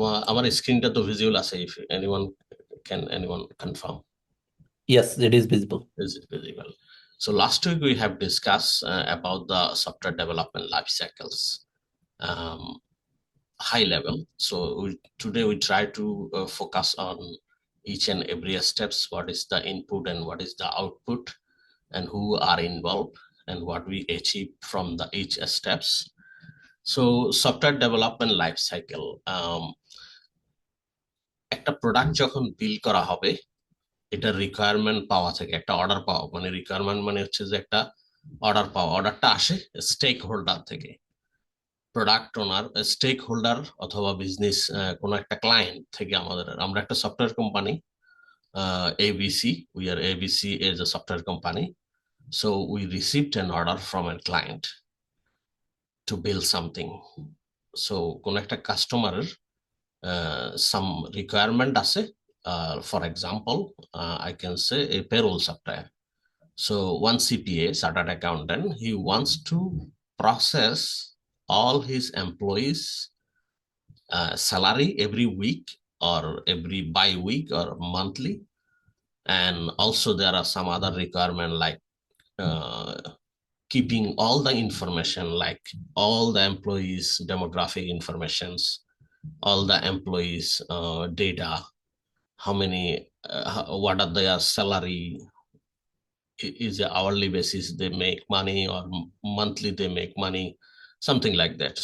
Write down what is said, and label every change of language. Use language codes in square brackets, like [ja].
[bn] আমার স্ক্রিনটা তো ভিজিবল আছে, [en] if anyone confirm? Yes, it is visible. Is it visible? So last week we have discussed about the software development life cycles, um, high level. So today we try to focus on each and every steps. What is the input and what is the output, and who are involved, and what we achieve from the each steps. So software development life cycle, [bn] একটা product যখন build করা হবে, এটা requirement পাওয়া থেকে একটা order পাওয়া, মানে রিকোয়ারমেন্ট মানে হচ্ছে যে একটা অর্ডার পাওয়া, অর্ডারটা আসে স্টেক হোল্ডার থেকে, প্রোডাক্ট ওনার, স্টেক হোল্ডার অথবা বিজনেস কোনো একটা ক্লায়েন্ট থেকে। আমরা একটা software company, [en] ABC, we are ABC is a software company. So we received an order from a client to build something. [bn] So কোনো একটা কাস্টমারের [en] some requirement [bn] আছে. [en] For example, I can say a payroll software. So one CPA, chartered accountant, he wants to process all his employees' salary every week or every bi-week or monthly. And also there are some other requirement like uh, keeping all the information, like all the employees demographic informations, all the employees data, how many what are their salary, is it hourly basis they make money or monthly they make money, something like that.